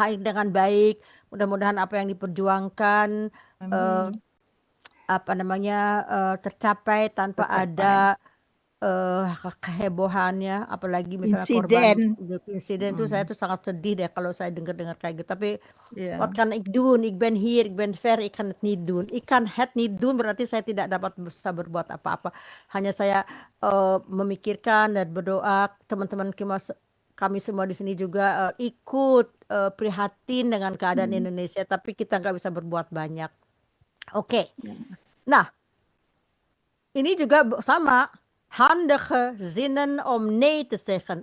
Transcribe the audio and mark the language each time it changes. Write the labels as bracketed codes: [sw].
[id] dengan baik. Mudah-mudahan apa yang diperjuangkan Amin. apa namanya tercapai tanpa ada kehebohannya, apalagi misalnya korban insiden itu saya tuh sangat sedih deh kalau saya dengar kayak gitu. Tapi Iya. [nl] what kan ik doen? Ik ben hier, ik ben ver, ik kan het niet doen. Ik kan het niet doen [id] berarti saya tidak dapat bisa berbuat apa-apa. Hanya saya memikirkan dan berdoa. Teman-teman kami semua di sini juga ikut prihatin dengan keadaan Indonesia, tapi kita nggak bisa berbuat banyak. Oke. Nah, ini juga sama. [nl] Handige zinnen om nee te zeggen.